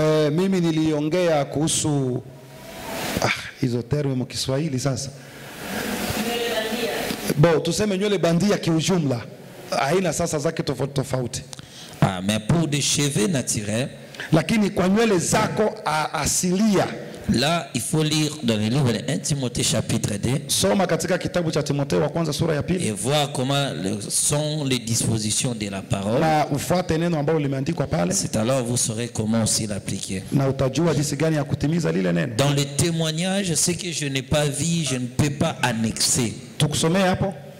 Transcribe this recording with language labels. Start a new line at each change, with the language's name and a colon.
Swahili: Mimi niliongea kuhusu hizo terme mu Kiswahili sasa. Bon, tuseme nywele bandia kiujumla. Haina sasa zake tofauti tofauti.
French: Mais pour des cheveux naturels,
Swahili: lakini kwa nywele zako asilia
French: Là, il faut lire dans le livre de 1 Timothée chapitre 2
Swahili: Soma katika kitabu cha Timotheo wa kwanza sura ya pili
French: et voir comment sont les dispositions de la parole.
Swahili: na ufuate neno ambalo limeandikwa pale,
French: C'est alors vous saurez comment aussi l'appliquer.
Swahili: na utajua jinsi gani ya kutimiza lile neno.
French: Dans le témoignage, ce que je n'ai pas vu, je ne peux pas annexer.
Swahili: Tukusomee hapo